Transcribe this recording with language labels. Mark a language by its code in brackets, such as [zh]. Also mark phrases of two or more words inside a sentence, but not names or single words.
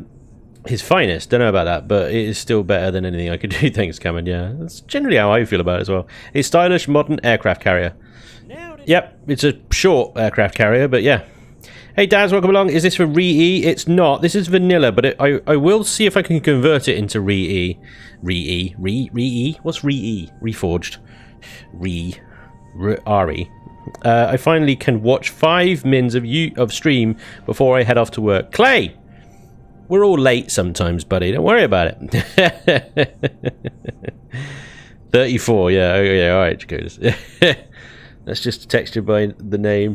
[en] His finest, don't know about that, but it is still better than anything I could do. Thanks, Cameron. Yeah, that's generally how I feel about it as well. A stylish, modern aircraft carrier. Yep, it's a short aircraft carrier, but yeah. Hey, Daz, welcome along. Is this for Re-E? It's not. This is vanilla, but I will see if I can convert it into Re-E. Re-E? Re-E? What's Re-E? Reforged. Re. I finally can watch 5 mins of stream before I head off to work. Clay! We're all late sometimes, buddy. Don't worry about it. 34, yeah. Oh, yeah, all right, Jacodas. That's just a texture by the name.